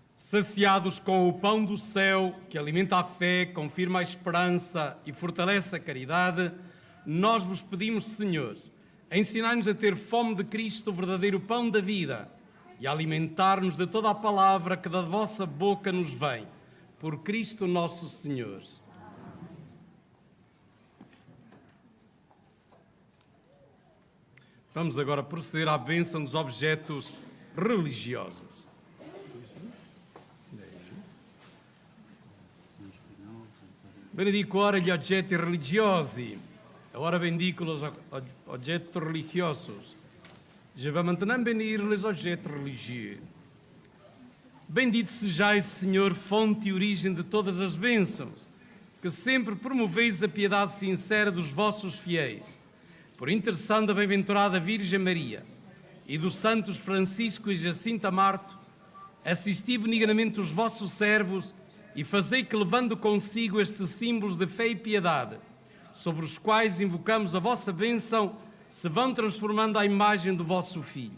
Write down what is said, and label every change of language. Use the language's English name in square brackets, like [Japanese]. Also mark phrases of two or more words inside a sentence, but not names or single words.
[Portuguese] Saciados com o pão do céu, que alimenta a fé, confirma a esperança e fortalece a caridade, nós vos pedimos, Senhor, ensinai-nos a ter fome de Cristo, o verdadeiro pão da vida, e a alimentar-nos de toda a palavra que da vossa boca nos vem. Por Cristo nosso Senhor. Vamos agora proceder à bênção dos objetos religiosos. [Italian] Benedico ora gli oggetti religiosi. [Portuguese] Ora bendico os objetos religiosos. [French] Je vais maintenant bénir les objetos religieux. [Portuguese] Bendito sejais, Senhor, fonte e origem de todas as bênçãos, que sempre promoveis a piedade sincera dos vossos fiéis. Por intercessão da bem-aventurada Virgem Maria e dos santos Francisco e Jacinta Marto, assisti benignamente os vossos servos e fazei que, levando consigo estes símbolos de fé e piedade, sobre os quais invocamos a vossa bênção, se vão transformando à imagem do vosso Filho.